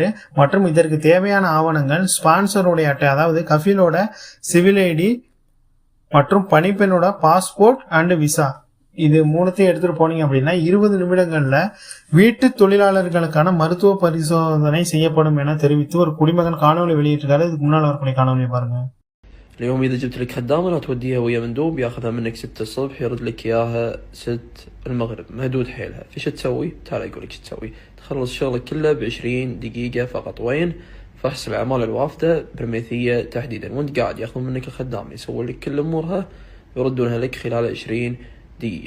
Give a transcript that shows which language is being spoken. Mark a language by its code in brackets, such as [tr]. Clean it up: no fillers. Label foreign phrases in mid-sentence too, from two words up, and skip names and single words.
[ta] மற்றும் இதற்கு தேவையான ஆவணங்கள் ஸ்பான்சருடைய அட்டை, அதாவது கஃபீலோட [en] civil ID [ta] மற்றும் பணிப்பெண்ணோட [en] passport and visa [ta] இது மூணுத்தையும் எடுத்துட்டு போனீங்க அப்படின்னா 20 நிமிடங்கள்ல வீட்டு தொழிலாளர்களுக்கான மருத்துவ பரிசோதனை செய்யப்படும் என தெரிவித்து ஒரு குடிமகன் காணொலி வெளியிட்டிருக்காரு. இதுக்கு முன்னால் வரக்கூடிய காணொலியை பாருங்க. [ar] اليوم إذا جبت لك خدامة لا توديها ويا مندوب ياخذها منك 6 الصبح يرد لك إياها 6 المغرب، مهدود حيلها. فيش تسوي؟ تعال أقول لك تسوي. تخلص شغلك كله ب20 دقيقة فقط. وين؟ فحص الأعمال الوافدة برميثية تحديدا، وأنت قاعد ياخذون منك الخدامة يسوون لك كل أمورها يردونها لك خلال 20 دقيقة.